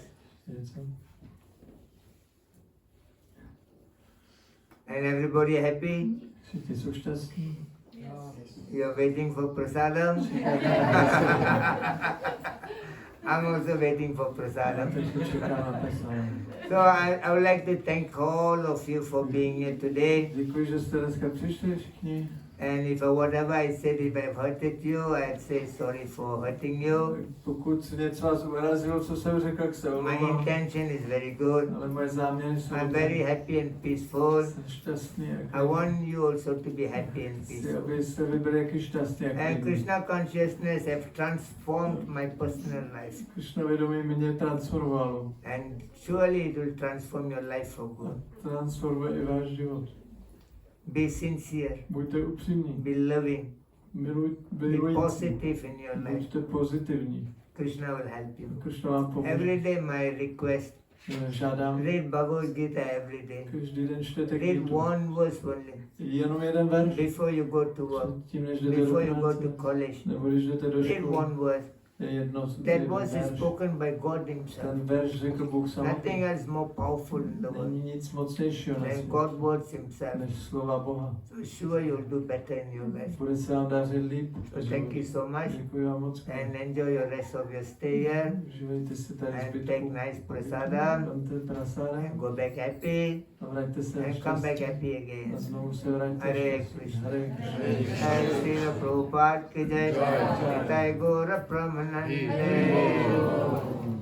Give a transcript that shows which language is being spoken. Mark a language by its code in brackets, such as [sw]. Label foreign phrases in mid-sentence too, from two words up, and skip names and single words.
[cs] Něco? [en] And everybody happy? [cs] Všichni jsou šťastní. [en] You're waiting for prasadam? I'm also waiting for [cs] Já [en] prasadam. [cs] teď čekám na prasádam. [en] So I would like to thank all of you for being here today. [cs] Děkuji, že jste dneska přišli všichni. [en] And if whatever I said, if I've hurted you, I'd say sorry for hurting you. [cs] Pokud něco vás urazilo, co jsem řekl, tak se [en] My [cs] omlouvám. [en] intention is very good. [cs] Ale moje záměry jsou [en] I'm very happy and peaceful. [cs] Jsem šťastný. [en] I want you also to be happy and [cs] Chci, [en] peaceful. [cs] abyste vy byli jaký šťastný. [en] And Krishna consciousness have transformed my personal life. [cs] Krishna vědomí mě transformovalo. [en] And surely it will transform your life for good. [cs] Transformuje i váš život. [en] Be sincere. [cs] Buďte upřímní. [en] Be loving. Be [cs] Milující. [en] positive in your life. [cs] Buďte pozitivní. [en] Krishna will help you. [cs] Krishna vám pomůže. [en] Every day my request, [cs] Žádám, [en] read Bhagavad Gita every day. [cs] každý den čtete [en] Read [cs] knihu. [en] one verse only. [cs] Jenom jeden verš. [en] Before you go to work, [cs] Tím, než jdete do [en] before you go to [cs] práce. [en] college, [cs] Nebo když jdete do [en] read [cs] školy. [en] one verse. [cs] Jedno, [en] That [cs] jeden [en] verse is [cs] verš. [en] spoken by God Himself. [cs] Ten verš řekl Bůh [en] Nothing [cs] samotný. [en] else more powerful in the world [cs] Není nic mocnějšího na [en] than [cs] světě, [en] God's words Himself. [cs] než slova Boha. [en] So sure you'll do better in your life. [cs] Bude se vám dařit líp. [en] So thank you so much [cs] Děkuji vám moc. [en] and enjoy your rest of your stay here [cs] Užívejte si tady [en] and take [cs] zbytku. [en] nice prasadam [cs] Vemte prasáda [en] and go back happy [cs] a vraťte se [en] and come back [cs] šťastně. [en] happy [cs] A [en] again. [cs] znovu se vraťte [sa] Hare [cs] šťastně. [sa] Krishna. Hare Krishna. [hi] Jai Srila Prabhupada ki jai. Jai Gaura Pramanande.